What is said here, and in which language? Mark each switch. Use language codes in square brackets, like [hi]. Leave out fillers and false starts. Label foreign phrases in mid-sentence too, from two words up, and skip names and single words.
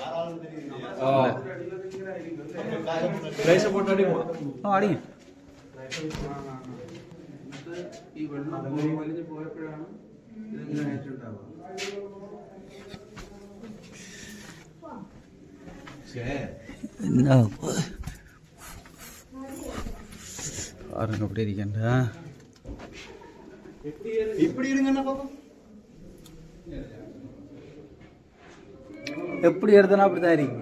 [ta] பிரைஸ் போட்டு அடிமா அடி [ml] ഈ വെള്ളം വലിഞ്ഞു പോയപ്പോഴാണ് ഇതിങ്ങനെ ആയിട്ടുണ്ടാവുക. [ta] பாருங்க அப்படி இருக்கேன்டா. இப்படி இருங்கண்ணா பாப்பா. எப்படி எடுத்தனா அப்படிதான் இருக்கீங்க.